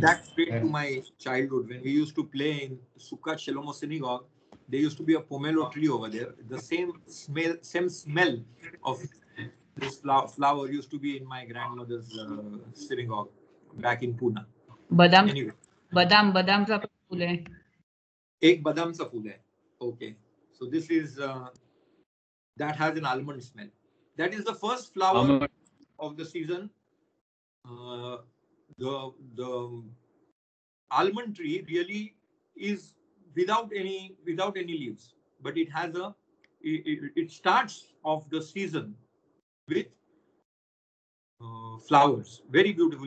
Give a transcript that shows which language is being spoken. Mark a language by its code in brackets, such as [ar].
[en] That's straight to my childhood when we used to play in Sukkot Shlomo Synagogue. There used to be a pomelo tree over there. The same smell of this flower used to be in my grandmother's synagogue back in Pune. [hi] Badam. [en] Anyway. [hi] Badam चा फूल है. एक badam सा फूल है. [en] Okay. So this is that has an almond smell. That is the first flower of the season. The almond tree really is without any leaves, but it has it starts off the season with flowers. Very beautiful.